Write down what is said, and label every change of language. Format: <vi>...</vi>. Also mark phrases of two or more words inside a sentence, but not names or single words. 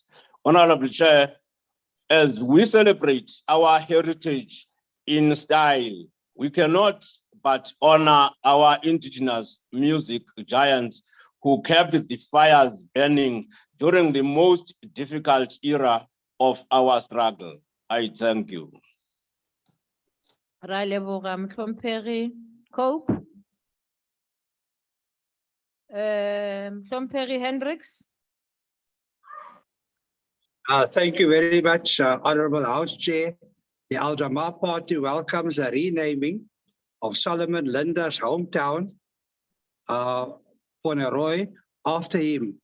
<en>Honorable Chair, as we celebrate our heritage in style, we cannot but honor our indigenous music giants who kept the fires burning during the most difficult era of our struggle. I thank you.</en> <tn>Ra leboga Mhlomphehi Cope. Mhlomphehi Hendricks.</tn> <en>Thank you very much, Honorable House Chair. The Al Jamaa Party welcomes the renaming of Solomon Linda's hometown, Poneroy, after him.</en>